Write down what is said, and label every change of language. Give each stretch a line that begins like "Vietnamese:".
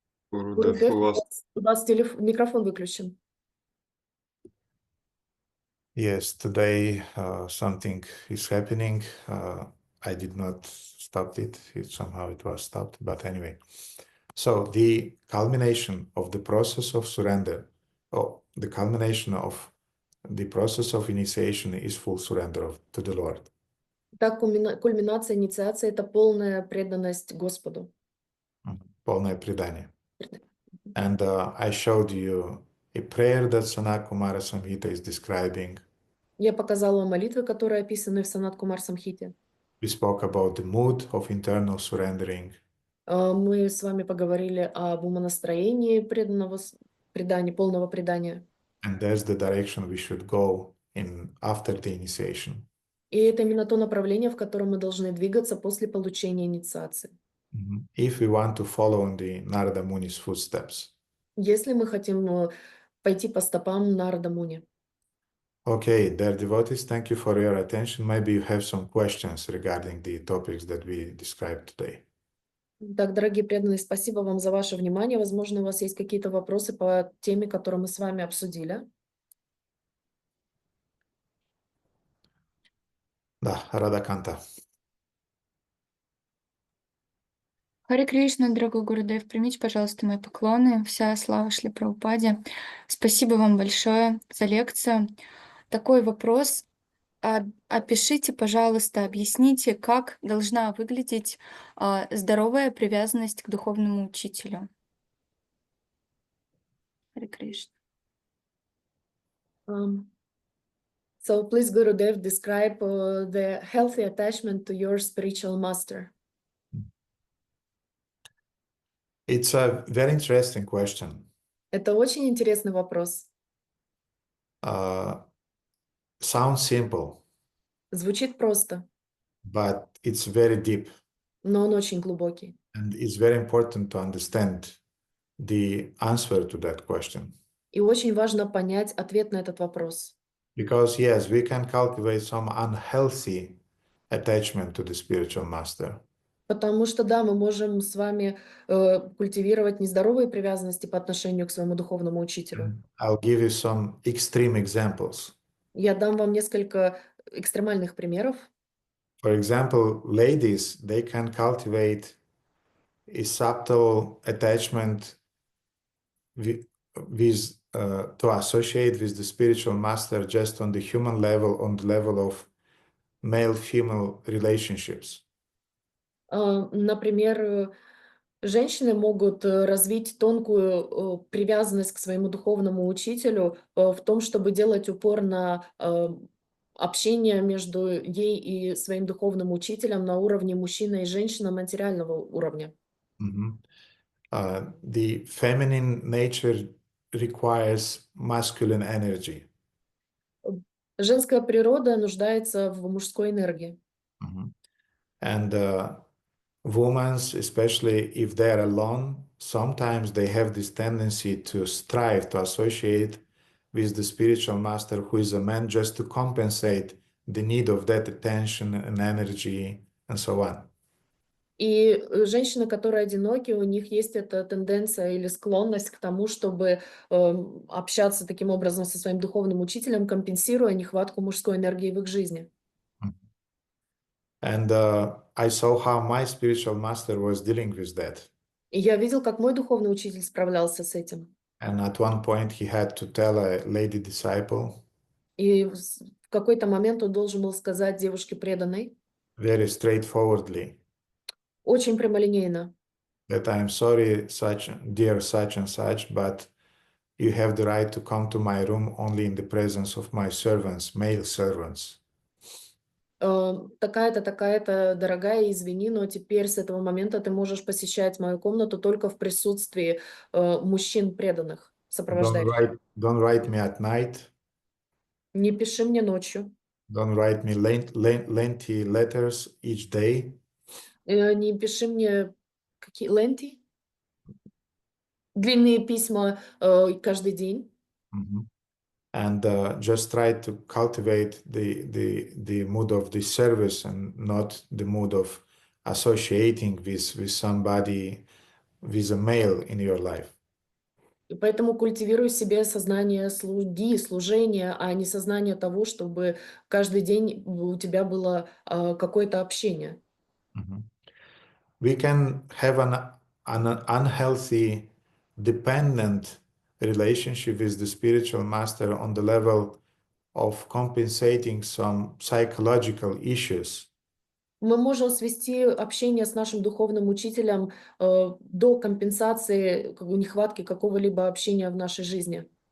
Russian: Гурудев, у вас У вас микрофон выключен.
English: Yes, today something is happening. I did not stop it. Somehow it was stopped. But anyway, so the culmination of the process of surrender, the culmination of the process of initiation is full surrender to the Lord.
Russian: Так, кульминация инициации – это полная преданность Господу. Полное предание.
English: And I showed you a prayer that Sanat Kumara Samhita is describing.
Russian: Я показала молитвы, которые описаны в Санат Кумар Самхите.
English: We spoke about the mood of internal surrendering.
Russian: Мы с вами поговорили об умонастроении предания, полного предания.
English: And that's the direction we should go in after the initiation.
Russian: И это именно то направление, в котором мы должны двигаться после получения инициации.
English: If we want to follow in the Narada Muni's footsteps.
Russian: Если мы хотим пойти по стопам Нарада Муни.
English: Okay, dear devotees, thank you for your attention. Maybe you have some questions regarding the topics that we described today.
Russian: Так, дорогие преданные, спасибо вам за ваше внимание. Возможно, у вас есть какие-то вопросы по теме, которую мы с вами обсудили. Да, Радаканта. Харе Кришна, дорогой Гурудев, примите, пожалуйста, мои поклоны. Вся слава Шри Прабхупаде. Спасибо вам большое за лекцию. Такой вопрос. Опишите, пожалуйста, объясните, как должна выглядеть здоровая привязанность к духовному учителю. Харе Кришна.
English: So please, Gurudev, describe the healthy attachment to your spiritual master. It's a very interesting question.
Russian: Это очень интересный вопрос.
English: Sounds simple,
Russian: Звучит просто,
English: but it's very deep.
Russian: но он очень глубокий.
English: And it's very important to understand the answer to that question.
Russian: И очень важно понять ответ на этот вопрос.
English: Because yes, we can cultivate some unhealthy attachment to the spiritual master.
Russian: Потому что, да, мы можем с вами культивировать нездоровые привязанности по отношению к своему духовному учителю.
English: I'll give you some extreme examples.
Russian: Я дам вам несколько экстремальных примеров.
English: For example, ladies, they can cultivate a subtle attachment to associate with the spiritual master just on the human level, on the level of male-female relationships.
Russian: Например, женщины могут развить тонкую привязанность к своему духовному учителю в том, чтобы делать упор на общение между ей и своим духовным учителем на уровне мужчина и женщина материального уровня.
English: The feminine nature requires masculine energy.
Russian: Женская природа нуждается в мужской энергии.
English: And women, especially if they're alone, sometimes they have this tendency to strive to associate with the spiritual master who is a man just to compensate the need of that attention and energy and so on.
Russian: И женщины, которые одиноки, у них есть эта тенденция или склонность к тому, чтобы общаться таким образом со своим духовным учителем, компенсируя нехватку мужской энергии в их жизни.
English: And I saw how my spiritual master was dealing with that.
Russian: И я видел, как мой духовный учитель справлялся с этим.
English: And at one point he had to tell a lady disciple,
Russian: И в какой-то момент он должен был сказать девушке преданной,
English: very straightforwardly,
Russian: очень прямолинейно,
English: that I'm sorry, dear such and such, but you have the right to come to my room only in the presence of my servants, male servants.
Russian: такая-то, такая-то, дорогая, извини, но теперь с этого момента ты можешь посещать мою комнату только в присутствии мужчин преданных, сопровождающих.
English: Don't write me at night.
Russian: Не пиши мне ночью.
English: Don't write me lengthy letters each day.
Russian: Не пиши мне какие ленти, длинные письма каждый день.
English: And just try to cultivate the mood of the service and not the mood of associating with somebody, with a male in your life.
Russian: И поэтому культивируй в себе сознание слуги, служения, а не сознание того, чтобы каждый день у тебя было какое-то общение.
English: We can have an unhealthy, dependent relationship with the spiritual master on the level of compensating some psychological issues.
Russian: Мы можем свести общение с нашим духовным учителем до компенсации нехватки какого-либо общения в нашей жизни.